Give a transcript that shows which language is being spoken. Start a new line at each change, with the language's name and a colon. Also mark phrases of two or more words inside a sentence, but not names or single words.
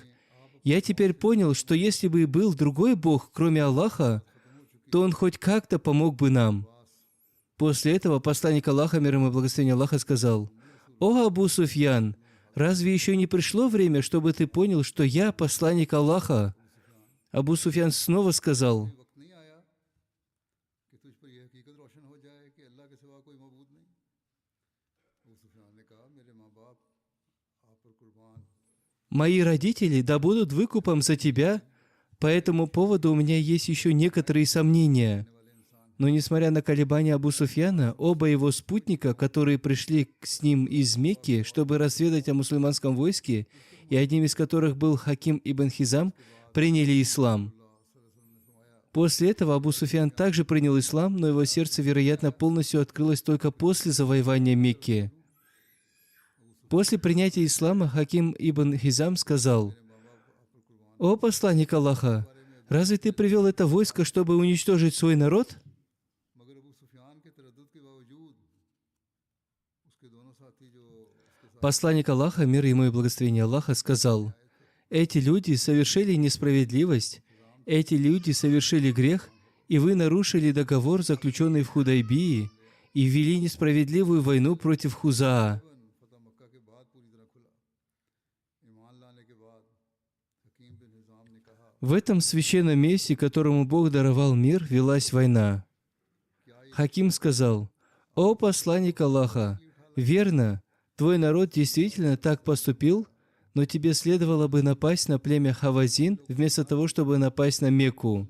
Russian: Я теперь понял, что если бы был другой Бог, кроме Аллаха, то Он хоть как-то помог бы нам. После этого посланник Аллаха, мир ему и благословение Аллаха, сказал, «О Абу Суфьян, разве еще не пришло время, чтобы ты понял, что я посланник Аллаха?» Абу Суфьян снова сказал,
Hindi: वक्त नहीं आया कि तुझ पर यह हकीकत रोशन हो जाए कि अल्लाह के सिवा कोई मबूद नहीं। अबू सुफियान ने कहा मेरे माँ बाप आप पर कुर्बान।
Russian: «Мои родители да будут выкупом за тебя, по этому поводу у меня есть еще некоторые сомнения». Но несмотря на колебания Абу Суфьяна, оба его спутника, которые пришли с ним из Мекки, чтобы разведать о мусульманском войске, и одним из которых был Хаким ибн Хизам, приняли ислам. После этого Абу Суфьян также принял ислам, но его сердце, вероятно, полностью открылось только после завоевания Мекки. После принятия ислама Хаким ибн Хизам сказал, «О посланник Аллаха, разве ты привел это войско, чтобы уничтожить свой народ?»
Hindi: मगर अबू सुफियान के तरद्दुद के बावजूद उसके दोनों साथी जो उसके साथ
Russian: Посланник Аллаха, мир ему и благословение Аллаха, сказал, «Эти люди совершили несправедливость, эти люди совершили грех, и вы нарушили договор, заключенный в Худайбии, и ввели несправедливую войну против Хузаа».
Hindi: फतह मक्का के बाद पूरी तरह खुला। ईमान लाने के बाद हकीम बिन हिजाम ने कहा
Russian: В этом священном месте, которому Бог даровал мир, велась война. Хаким сказал, «О посланник Аллаха, верно, твой народ действительно так поступил, но тебе следовало бы напасть на племя Хавазин, вместо того, чтобы напасть на Мекку».